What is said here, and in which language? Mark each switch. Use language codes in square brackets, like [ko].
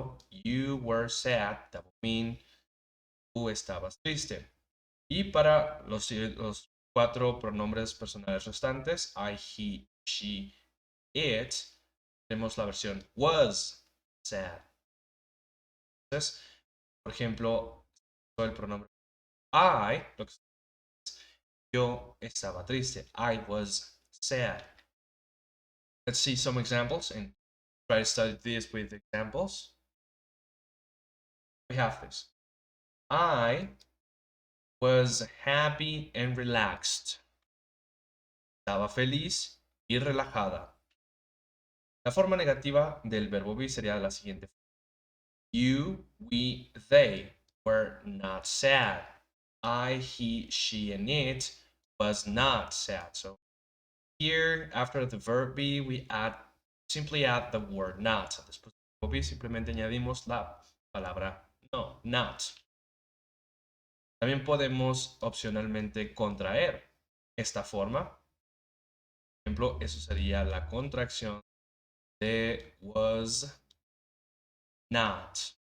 [en] You were sad, that would mean [es] tú estabas triste. Y para los cuatro pronombres personales restantes, I, he, she, it, tenemos la versión [en] was sad. [es] Entonces, por ejemplo, el pronombre I, lo que yo estaba triste. [en] I was sad. Let's see some examples and try to study this with examples. We have this. I was happy and relaxed. [es] Estaba feliz y relajada. La forma negativa del verbo be sería la siguiente. [en] You, we, they were not sad. I, he, she, and it was not sad. So here, after the verb be, we simply add the word not. [es] Después del verbo be, simplemente añadimos la palabra no, not. También podemos opcionalmente contraer esta forma. Por ejemplo, eso sería la contracción de was not.